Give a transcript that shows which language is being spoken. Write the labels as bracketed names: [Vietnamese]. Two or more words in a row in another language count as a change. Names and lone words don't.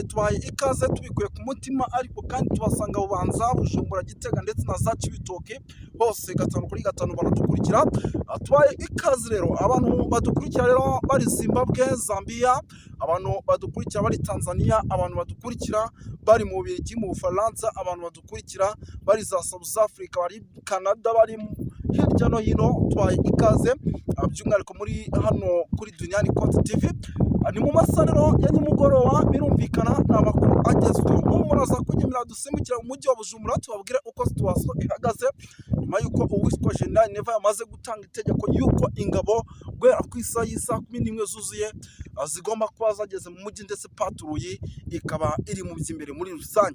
[Kinyarwanda] Tubaye ikaze tubikuye ku mutima, ariko kandi tubasanga Bubanza, Bujumbura, Gitega ndetse na za Cibitoke, hose 5 kuri 5 baradukurikira. Tubaye ikaze rero abantu badukurikira rero bari Zimbabwe, Zambia, abantu badukurikira bari Tanzania, abantu badukurikira bari mu Bubiligi, mu Bufaransa, abantu badukurikira bari za South Africa, bari Canada, bari hirya no hino. Tubaye ikaze by'umwihariko muri hano kuri Duniani Content TV. Ni mu masarero ya nimugoroba, birumvikana ni amakuru agezweho. Muraza kunyemera dusimbukira mu mujyi wa Bujumbura tubabwire uko situation ihagaze, nyuma yuko uwitwa General Neva yamaze gutanga itegeko yuko ingabo guhera ku isaha y'isa 11 zuzuye zigomba kuba zageze mu mujyi, ndetse paturuyi ikaba iri mu by'imbere muri rusange.